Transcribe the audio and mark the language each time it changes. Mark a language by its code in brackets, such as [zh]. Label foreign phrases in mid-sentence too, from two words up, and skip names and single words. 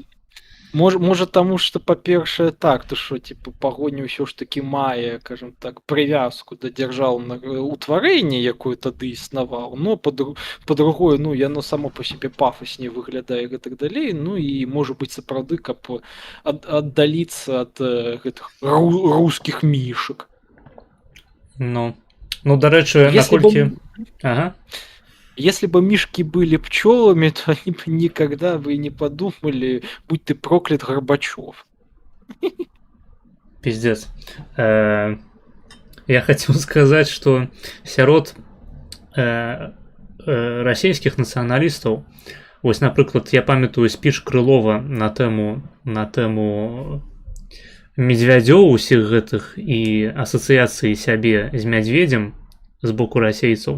[be] Можа таму што па-першае так, то што типу пагоня ўсё ж такі мае, кажам так, прывязку да дзяржаўнага ўтварэння, якое тады існаваў, но па-другое, ну яно само па сябе пафасней выглядае і гэтак далей, ну і можа быць сапраўды, каб аддаліцца ад гэтых рускіх мішак. Ну дарэчы, наколькі... Ага. [ru] Если бы мишки были пчелами, то они бы никогда бы не подумали, будь ты проклят, Горбачев. Пиздец. [be] Я хотел сказать, что сярод расійскіх нацыяналістаў, вось, напрыклад, я памятаю спіч Крылова на тэму медвядзёў усіх гэтых і асацыяцыі сябе з мядзведзем з боку расейцаў.